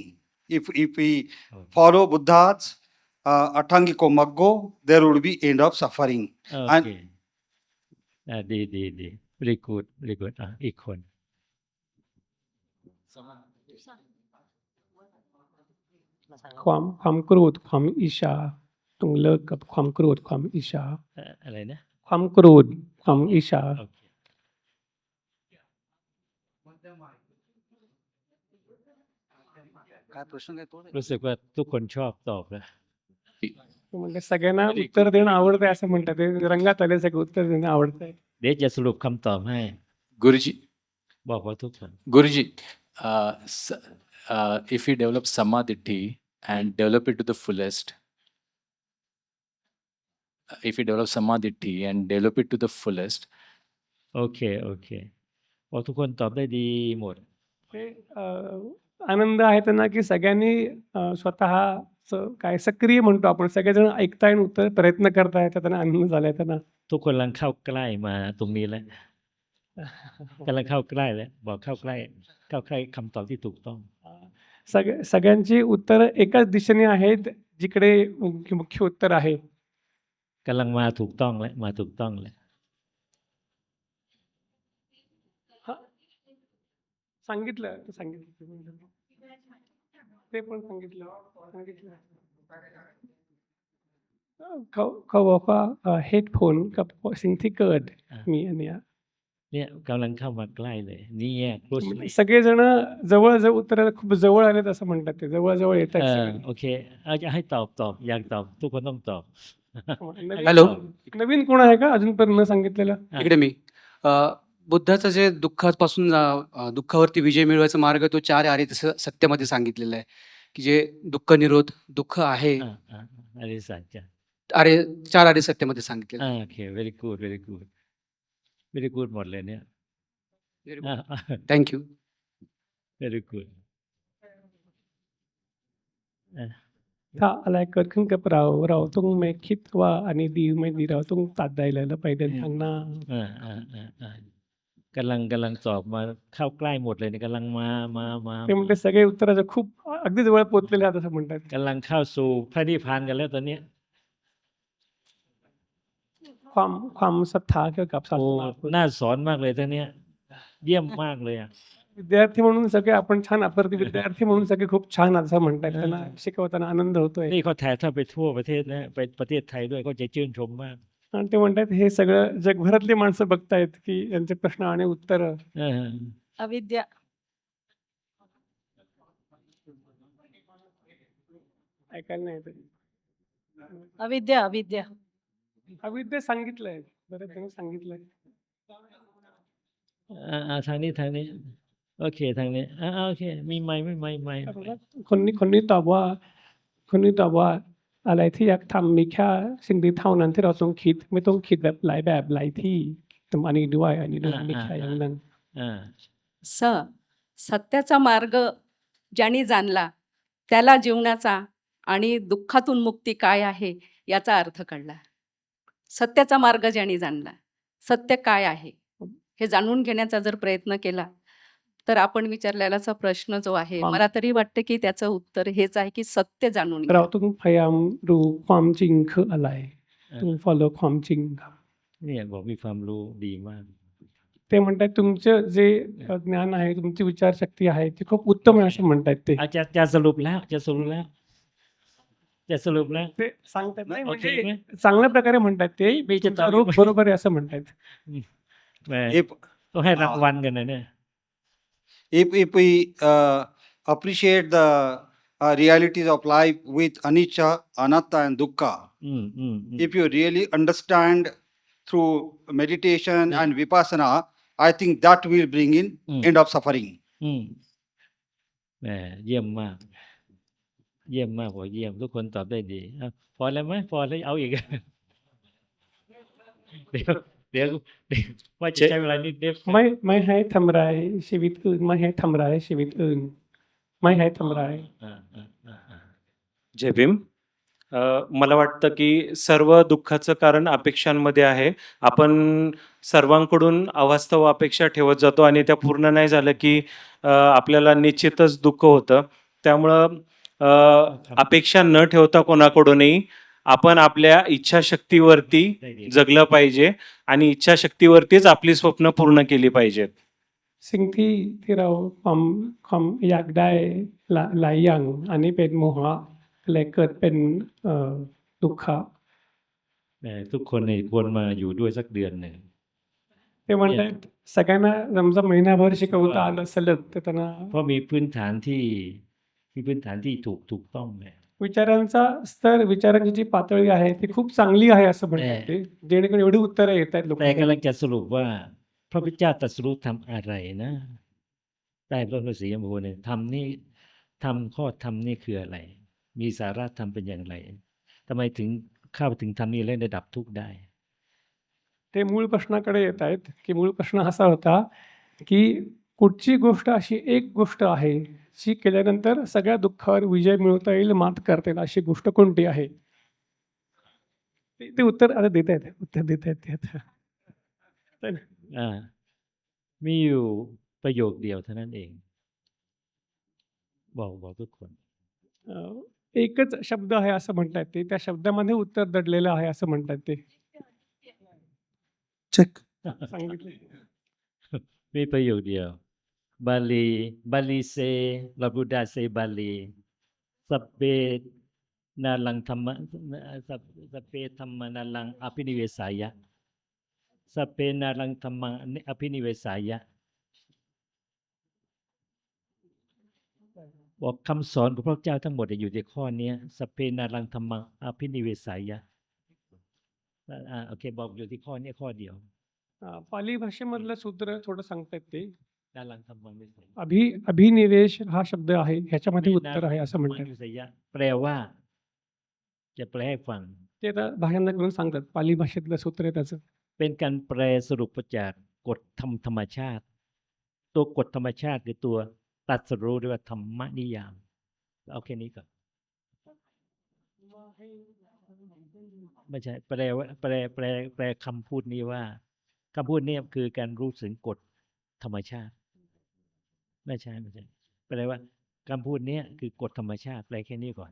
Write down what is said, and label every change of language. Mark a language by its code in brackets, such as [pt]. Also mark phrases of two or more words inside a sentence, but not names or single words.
[en] If we follow Buddha's [pi] Atangiko Maggo, [en] there would be end of suffering. [th] โอเคดี [en] very good [th] อีกคน ความโกรธความอิจฉาต้องเลิกกับความโกรธความอิจฉา อะไรนะ ความโกรธความอิจฉา โอเค รู้สึกว่าทุกคนชอบตอบนะ [mr] म्हणजे सगळ्यांना उत्तर देणं आवडतंय असं म्हणतात ते रंगात आले सगळं उत्तर देणं आवडतंय [th] เดี๋ยวจะสรุปคำตอบให้ [en] Guruji, [th] บอกว่าทุกคน [en] Guruji, if we develop samadhi and develop it to the fullest, if we develop samadhi and develop it to the fullest, [th] โอเคบอกทุกคนตอบได้ดีหมด [mr] ते आनंद आहे त्यांना की सगळ्यांनी स्वतःचं काय सक्रिय म्हणतो आपण सगळेजण ऐकताय आणि उत्तर प्रयत्न करताय तर त्यांना आनंद झालाय त्यांना [th] ทุกคนกำลังเข้าใกล้มาตรงนี้แล้วกำลังเข้าใกล้แล้วบอกเข้าใกล้คำตอบที่ถูกต้อง [mr] सगळ्यांची उत्तरं एकाच दिशेने आहेत जिकडे मुख्य उत्तर आहे. [th] กำลังมาถูกต้องแล้วมาถูกต้องแล้ว [mr] सांगितलं ते पण सांगितलं. [th] เขาบอกว่าเหตุผลกับสิ่งที่เกิดมีอันเนี้ย เนี่ยกำลังเข้ามาใกล้เลยนี่แยก closely [mr] सगळेजण जवळ उत्तर खूप जवळ आलेत असं म्हणतात ते जवळ येत เอ आहेत [th] อโอเคเอาจะให้ตอบอยากตอบทุกคนต้องตอบ [mr] हॅलो. नवीन कोण आहे का अजूनपर्यंत न सांगितलेलं? हा. इकडे मी अ, बुद्धाचं जे दुःखापासून दुःखावरती विजय मिळवायचा मार्ग तो 4 आर्य सत्यामध्ये सांगितलेला आहे की जे दुःख निरोध दुःख आहे [th] อริสัจจะ [mr] आर्य 4 आर्य सत्यामध्ये सांगितलेलं [th] โอเค [en] very good very good very good [th] หมดเลยเนี่ย [mr] आहे. थँक्यू. [en] very good [th] ถ้าอะไรเกิดขึ้นกับเราต้องไม่คิดว่าอันนี้ดีไม่ดีเราต้องตัดได้เลยแล้วไปเดินทางหน้า กำลังสอบมาเข้าใกล้หมดเลยเนี่ยกำลังมา ते म्हणते सगळे उत्तराच्या खूप अगदी जवळ पोहोचलेले आहेत असं म्हणतात. กำลังเข้าสู่พระนิพพานกันแล้วตอนเนี้ย ความศรัทธาเกี่ยวกับศาส โอ้ นา น่าสอนมากเลยตอนเนี้ยเยี่ยมมากเลยอ่ะ [mr] विद्यार्थी म्हणून सगळे आपण छान अपरती विद्यार्थी म्हणून सगळे खूप छान असं म्हणतात. त्यांना शिकवताना आनंद होतोय. [th] นี่เขาถ่ายทอดไปทั่วประเทศนะไปประเทศไทยด้วยก็จะชื่นชมมาก [mr] आणि ते म्हणतात हे सगळं जगभरातली माणसं बघतायत की यांचे प्रश्न आणि उत्तर เออ अविद्या ऐकायला नाही येत. अविद्या अविद्या अविद्या सांगितलंय बरेच जण सांगितलंय. [th] ทางนี้โอเคทางนี้โอเคมีไมค์ไม่ไมค์ คนนี้ตอบว่าอะไรที่อยากทำมีแค่สิ่งเดียวเท่านั้นที่เราต้องคิดไม่ต้องคิดแบบหลายแบบหลายที่แต่อันนี้ด้วยมีแค่อย่างนั้น อ่า [mr] स सत्याचा मार्ग ज्याने जाणला त्याला जीवनाचा आणि दुःखातून मुक्ती काय आहे याचा अर्थ कळला. सत्याचा मार्ग ज्याने जाणला सत्य काय आहे हे जाणून घेण्याचा जर प्रयत्न केला तर आपण विचारलेला प्रश्न जो आहे मला तरी वाटते की त्याचं उत्तर हेच आहे की सत्य जाणून घ्या. [th] เราต้องพยายามรู้ความจริงคืออะไรต้อง follow ความจริงครับ เนี่ยบอกมีความรู้ดีมาก [mr] ते म्हणतात तुमचं जे ज्ञान आहे तुमची विचारशक्ती आहे ती खूप उत्तम आहे असं म्हणतात ते [th] จะสรุปแล้วจะสรุปแล้ว [mr] ते सांगतात नाही ओके म्हणजे [th] ไหม [mr] चांगल्या प्रकारे म्हणतात ते मी जे तुमचा रूप बरोबर आहे असं म्हणतात. [th] แหม [en] If [th] ต้องให้รางวัลกันนะเนี่ย [en] if we appreciate the realities of life with anicca, anatta, and dukkha, อืม if you really understand through meditation Yeah. and vipassana, I think that will bring in end of suffering. [th] แหมเยี่ยมมากบอกเยี่ยมทุกคนตอบได้ดีพอแล้วไหมพอแล้วเอาอีก เดี๋ยวว่าจะใช้เวลานิดเดียว ไม่ให้ทำร้ายชีวิตอื่นไม่ให้ทำร้ายชีวิตอื่นไม่ให้ทำร้าย [mr] जय भीम. मला वाटतं की सर्व दुःखाचं कारण अपेक्षांमध्ये आहे. आपण सर्वांकडून अवास्तव अपेक्षा ठेवत जातो आणि त्या पूर्ण नाही झालं की आपल्याला निश्चितच दुःख होतं. त्यामुळं अपेक्षा न ठेवता कोणाकडूनही आपण आपल्या इच्छाशक्तीवरती जगलं पाहिजे आणि इच्छाशक्तीवरतीच आपली स्वप्न पूर्ण केली पाहिजेत. [th] สิ่งที่เราความอยากได้หลายอย่างอันนี้เป็นโมหะเลยเกิดเป็นदुःख แหมทุกคนเนี่ยควรมาอยู่ด้วยสักเดือนหนึ่ง [mr] ते म्हणतात सगळ्यांना समजा महिनाभर शिकवता आलं सलग तर त्यांना [th] เพราะมีพื้นฐานที่ถูกต้องเนี่ย [mr] विचारांचा स्तर विचारांची जी पातळी आहे ती खूप चांगली आहे असं म्हणतात ते जेणेकरून एवढी उत्तरं येत आहेत [th] แต่กำลั [mr] लोकांना [th] งจะสรุปว่าพระพุทธเจ้าตรัสรู้ทำอะไรนะใต้ต้นพระศรีอมโพธิ์เนี่ยทำข้อธรรมนี่คืออะไร มีสาระธรรมเป็นอย่างไรทำไมถึงเข้าถึงธรรมนี้แล้วได้ดับทุกข์ได้ [mr] ते मूळ प्रश्नाकडे येत आहेत की मूळ प्रश्न असा होता की कुठची गोष्ट अशी एक गोष्ट आहे जी केल्यानंतर सगळ्या दुःखावर विजय मिळवता येईल मात करता येईल अशी गोष्ट कोणती आहे ते उत्तर आता देत आहेत ते आता [th] อ่ามีอยู่ประโยคเดียวเท่านั้นเอง บอกทุกคน [mr] एकच शब्द आहे असं म्हणता येते. त्या शब्दामध्ये उत्तर दडलेलं आहे असं म्हणता येते. [en] Check. [mr] सांगितले. [th] มีประโยคเดียว [pi] บาลีเซลาบูดาเซบาลีสพเปนาลังธรรมะสพเปธรรมนาลังอภินิเวสายะ สพเปนาลังธรรมังอภินิเวสายะ [th] บอกคำสอนของพระเจ้าทั้งหมดอยู่ในข้อนี้สพเปนาลังธรรมังอภินิเวสายะโอเคบอกอยู่ที่ข้อนี้ข้อเดียว [mr] पाली भाषेमधलं सूत्र थोडं सांगता येते. [pi] นาลังธรรมังวิสัย [mr] अभिनिवेश हा शब्द आहे ह्याच्यामध्ये [pi] นา [mr] उत्तर आहे [pi] ลัง [mr] असं [pi] ธรรมัง [mr] म्हणतात. [th] วิสัยะแปลว่า จะแปลให้ฟัง [mr] ते आता भाषांतर करून सांगतात. पाली भाषेतलं सूत्र आहे त्याचं. [th] เป็นการแปลสรุปมาจากกฎธรรมชาติ ตัวกฎธรรมชาติคือตัวตรัสรู้เรียกว่าธรรมนิยามเอาแค่นี้ก่อนไม่ใช่แปลว่าแปลคำพูดนี้ว่าคำพูดนี้คือการรู้ถึงกฎธรรมชาติไม่ใช่แปลว่าคำพูดนี้คือกฎธรรมชาติแปลแค่นี้ก่อน